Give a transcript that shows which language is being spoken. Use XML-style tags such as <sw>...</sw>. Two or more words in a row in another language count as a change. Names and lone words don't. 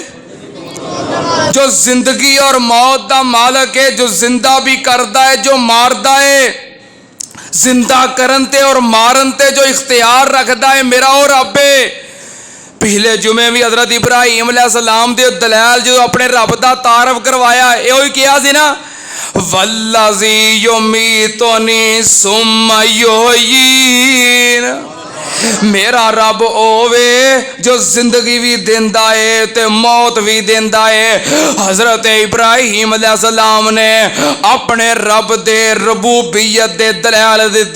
<pa>جو زندگی اور موت دا مالک ہے، جو زندہ بھی کردا ہے، جو ماردا ہے. زندہ کرن تے اور مارن تے جو اختیار رکھدا ہے، میرا وہ رب ہے. پچھلے جمعے بھی حضرت ابراہیم علیہ السلام دے دلائل جو اپنے رب دا تعارف کروایا، یو ہی کیا سی نا,</pa> <ar>والذي يميتني ثم يحيين.</ar> <pa>میرا رب اووے جو زندگی بھی دیندا ہے تے موت بھی دیندا ہے. حضرت ابراہیم علیہ السلام نے اپنے رب دے ربوبیت دے دلائل دتے.</pa>